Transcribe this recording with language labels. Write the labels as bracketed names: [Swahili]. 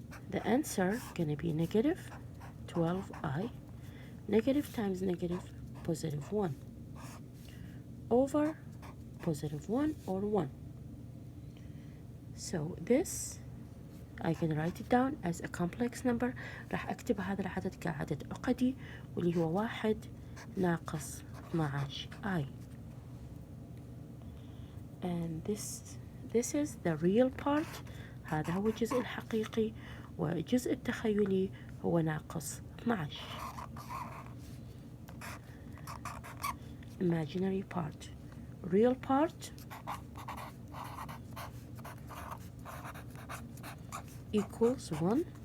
[English] The answer going to be negative 12I, negative times negative, positive 1, over positive 1 or 1. So this I can write it down as a complex number. [Arabic] راح أكتب هذا العدد كعدد عقدي واللي هو 1 ناقص 12I. [English] And this is the real part. [Arabic] هذا هو الجزء الحقيقي، والجزء التخيلي هو ناقص 12. [English] Imaginary part. Real part equals 1.